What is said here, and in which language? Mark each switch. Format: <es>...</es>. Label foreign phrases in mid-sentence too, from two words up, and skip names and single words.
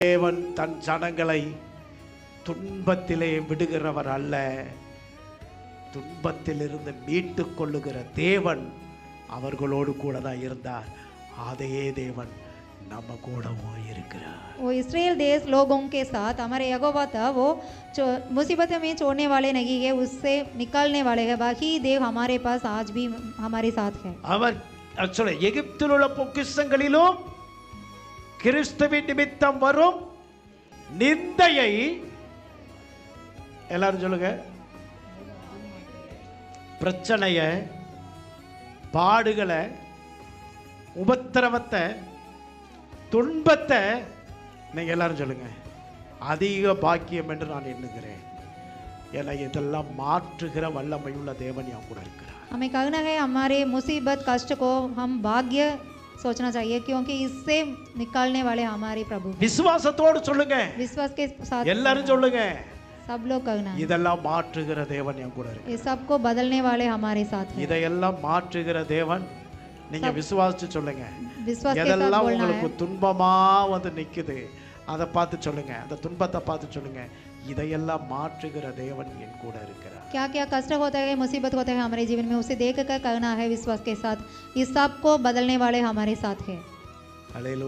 <ta>தேவன் தன் ஜனங்களை துன்பத்திலே விடுகிறவர் அல்ல, துன்பத்திலிருந்து மீட்டு கொள்ளுகிற தேவன் அவர்களோடு கூட தான் இருந்தார். அதே தேவன் நம்ம கூடவும் இருக்கிறார்.</ta> <hi>वो इस्राएल देश लोगों के साथ हमारे यहोवा था, वो मुसीबत में छोड़ने वाले नहीं है, उससे निकालने वाले है। वही देव हमारे पास आज भी हमारे साथ है.</hi> <ta>அவர் சொல்ல எகிப்தில் உள்ள பொக்கிஷங்களிலும் கிறிஸ்துவின் நிமித்தம் வரும் நிந்தையை எல்லாரும் சொல்லுங்க, பிரச்சனைய, பாடுகளை, உபத்திரவத்தை, துன்பத்தை நீங்க எல்லாரும் சொல்லுங்க அதிக பாக்கியம் என்று நான் எண்ணுகிறேன். ஏன்னா இதெல்லாம் மாற்றுகிற வல்லமையுள்ள தேவன் என் கூட இருக்கிறார்.</ta> <hi>हमें कहना है हमारे मुसीबत कष्ट को हम भाग्य सोचना चाहिए, क्योंकि इससे निकालने वाले हमारे प्रभु.</hi> <ta>விசுவாசத்தோடு சொல்லுங்க,</ta> <hi>विश्वास के साथ</hi> <ta>எல்லாரும் சொல்லுங்க,</ta> <hi>सब लोग कहना है</hi> <ta>இதெல்லாம் மாற்றுகிற தேவன் என் கூட இருக்கிறார்.</ta> <hi>ये सबको बदलने वाले हमारे साथ है.</hi> <ta>இதையெல்லாம் மாற்றுகிற தேவன், நீங்க விசுவாசிச்சு சொல்லுங்க.</ta> <hi>विश्वास के साथ</hi> <ta>எதெல்லாம்</ta> <hi>बोलना</hi> <ta>உங்களுக்கு</ta> <hi>है.</hi> <ta>துன்பமா வந்து நிக்குது அதை பார்த்து சொல்லுங்க, அந்த துன்பத்தை பார்த்து சொல்லுங்க, இதையெல்லாம் மாற்றுகிற தேவன் என் கூட இருக்கிறார்.</ta> <hi>क्या क्या कष्ट होता है, मुसीबत होता है हमारे जीवन में, उसे देख कर कहना है विश्वास के साथ, इस सब को बदलने वाले हमारे साथ है. हालेलुया.</hi>